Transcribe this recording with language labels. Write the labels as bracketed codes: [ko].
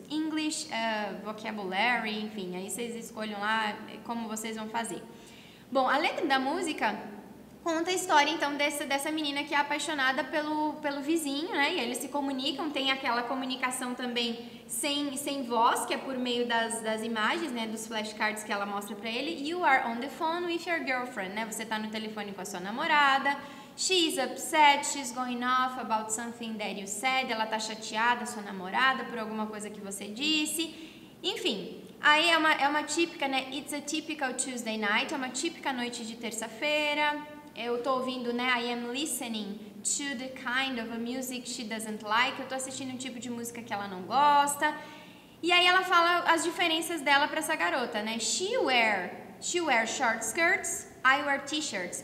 [pt] English Vocabulary, enfim, aí vocês escolham lá como vocês vão fazer. Bom, a letra da música conta a história, então, dessa menina que é apaixonada pelo vizinho, né? E eles se comunicam, tem aquela comunicação também sem voz, que é por meio das imagens, né? Dos flashcards que ela mostra pra ele. [en] You are on the phone with your girlfriend, né? [pt] Você tá no telefone com a sua namorada. [en] She's upset, she's going off about something that you said. [pt] Ela tá chateada, sua namorada, por alguma coisa que você disse. Enfim, aí é uma típica, né? [en] It's a typical Tuesday night, [pt] é uma típica noite de terça-feira. Eu tô ouvindo, né, [en] I am listening to the kind of a music she doesn't like. [pt] Eu tô assistindo um tipo de música que ela não gosta. E aí ela fala as diferenças dela pra essa garota, né? [en] She wear short skirts, I wear t-shirts.